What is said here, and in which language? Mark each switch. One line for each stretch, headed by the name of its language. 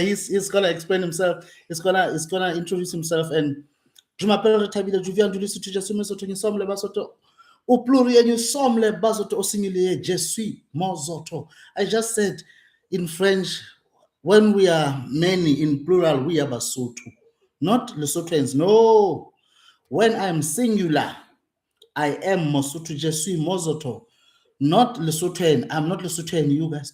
English: He's gonna explain himself. He's gonna introduce himself.
French: And je m'appelle Retha-Billy, je viens du Lesotho, je suis Mesotho, nous sommes les Basotho. Au pluriel, nous sommes les Basotho. Au singulier, je suis Mozoto.
English: I just said in French, when we are many in plural, we are Basotho, not Lesothoans. No, when I'm singular, I am Mosotho,
French: je suis Mozoto,
English: not Lesothoan. I'm not Lesothoan, you guys.